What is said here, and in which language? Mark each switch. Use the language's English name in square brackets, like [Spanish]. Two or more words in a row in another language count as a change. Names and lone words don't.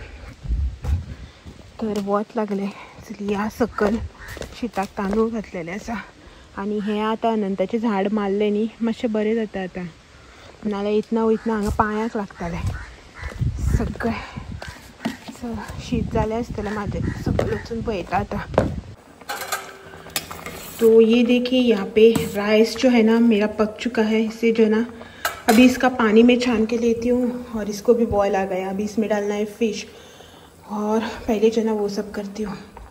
[Konkani] तर वत लागलें चलया सकल शिताक तांदूळ घातलेले आसा आनी हें आतां अनंताचें झाड मारलें न्ही मातशें बरें जाता आतां, नाल्यार इतना वयतना हांगा पांयाक लागतालें सगळें। चल शीत जालें आसतलें म्हाजें, सकल वचून पळयता आतां। [Hindi] तो ये देखिए यहाँ पे राइस जो है ना मेरा पक चुका है। इसे जो है ना अभी इसका पानी में छान के लेती हूँ और इसको भी बॉयल आ गया। अभी इसमें डालना है फिश और पहले जो है ना वो सब करती हूँ।